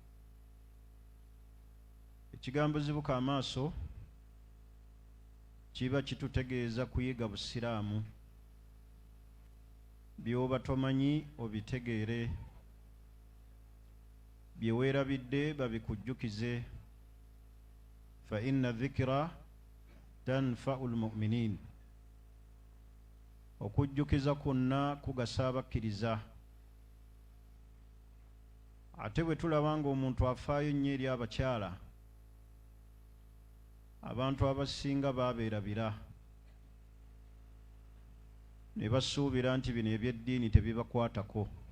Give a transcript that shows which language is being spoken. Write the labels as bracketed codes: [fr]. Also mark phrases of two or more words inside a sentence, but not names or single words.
[lg] ekigambo zibuka amaaso kiba kitutegeeza kuyiga busiraamu, by'oba tomanyi obitegeere, bye weerabidde babikujjukize. [ar] fa inna dhikra tanfa'u almu'minin, [lg] okujjukiza kwonna kugasa abakkiriza. ate bwe tulaba nga omuntu afaayo nnyo eri abakyala, abantu abasinga baabeerabira ne basuubira nti bino eby'eddiini tebibakwatako.